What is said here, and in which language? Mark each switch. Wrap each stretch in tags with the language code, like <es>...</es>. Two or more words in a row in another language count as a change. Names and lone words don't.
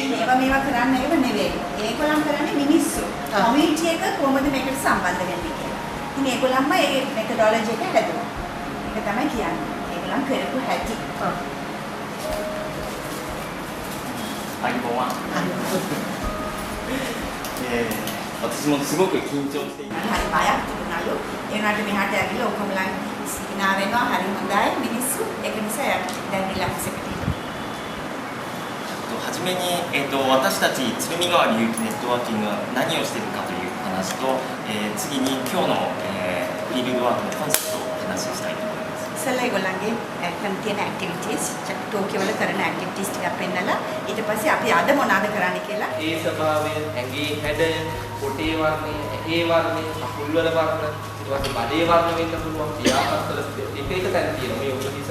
<si>මේවා කරන්න ඒව නෙවෙයි. ඒගොල්ලන් කරන්නේ මිනිස්සු. කමිටි එක කොහොමද මේකට සම්බන්ධ වෙන්නේ කියලා. ඉතින් ඒගොල්ලන්ම මේ මෙතඩොලොජි එක හැදුවා. ඒක තමයි කියන්නේ. ඒගොල්ලන් කරපු හැටි. අයිබෝවා.</si> <ja>私もすごく緊張しています。</ja> <si>はい、බයක් තිබුණලු. ඒ වුණාට මෙහාට ඇවිල්ලා ඔක්කොමලා සිනා වෙනවා හරි හොඳයි මිනිස්සු. ඒක නිසා දැන් රිලැක්ස් එකට ඉන්නවා.</si> <ja>はじめに、私たち鶴見川流域ネットワーキングが何をしているかという話と、次に今日の、フィールドワークのコンセプトをお話ししたいと思います。</ja> <si>ඉස්සෙල්ලා ඒගොල්ලන්ගේ කරන තියෙන ඇක්ටිවිටීස් ටෝකියෝ වල කරන ඇක්ටිවිටීස් ටිකක් පෙන්නලා ඊට පස්සේ අපි අද මොනවද කරන්නේ කියලා ඒ ස්වභාවය ඇඟේ හැඩය පොටේ වර්ණය ඇහි වර්ණය අකුල් වල වර්ණ ඊට පස්සේ බඩේ වර්ණ වෙන්න පුළුවන් පියාපත්වල එක එක තැන් තියෙනවා මේ උපදේශ</si>